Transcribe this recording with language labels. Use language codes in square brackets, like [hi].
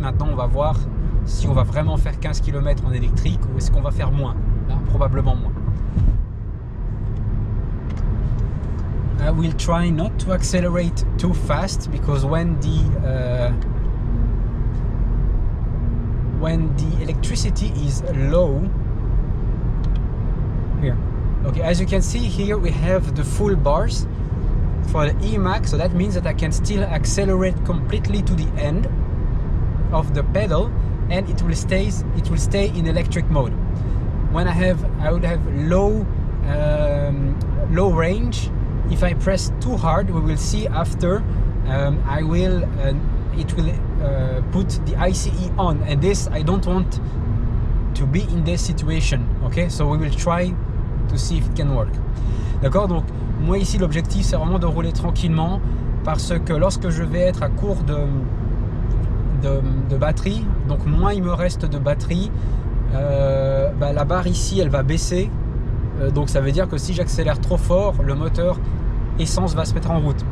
[fr] Maintenant on va voir si on va vraiment faire 15 km en électrique ou est-ce qu'on va faire moins, hein, probablement moins. [en] I will try not to accelerate too fast, because when the electricity is low, here, okay, as you can see here we have the full bars for the EMAC, so that means that I can still accelerate completely to the end of the pedal and it will stay in electric mode. When I would have low range. If I press too hard, we will see after it will put the ICE on, and this I don't want to be in this situation. Okay, so we will try to see if it can work. [fr] D'accord, donc moi ici l'objectif c'est vraiment de rouler tranquillement, parce que lorsque je vais être à court de batterie, donc moins il me reste de batterie, la barre ici elle va baisser. Donc ça veut dire que si j'accélère trop fort, le moteur essence va se mettre en route.